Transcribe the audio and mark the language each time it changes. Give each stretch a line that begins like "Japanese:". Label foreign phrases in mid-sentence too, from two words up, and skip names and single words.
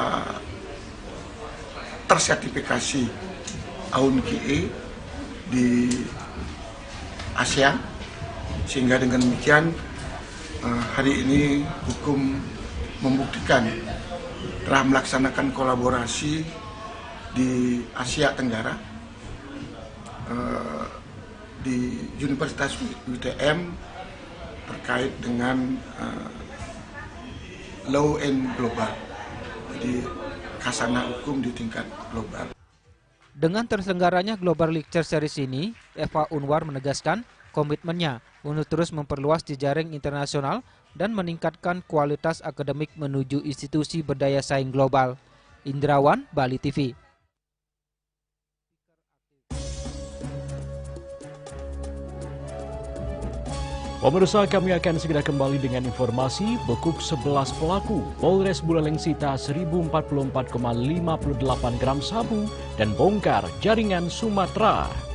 Indonesian: tersertifikasi AUN-QA di ASEAN, sehingga dengan demikian hari ini hukum membuktikan telah melaksanakan kolaborasi di Asia Tenggara di Universitas UITM terkait dengan
English: law and global,
Indonesian: jadi khazanah hukum di tingkat global. Dengan terselenggaranya Global Lecture Series ini, Eva Unwar menegaskan komitmennya untuk terus memperluas jejaring internasional dan meningkatkan kualitas akademik menuju institusi berdaya saing global. Indrawan, Bali TV. Pemirsa, kami akan segera kembali dengan informasi bekuk 11 pelaku. Polres Buleleng sita 1044,58 gram sabu dan bongkar jaringan Sumatera.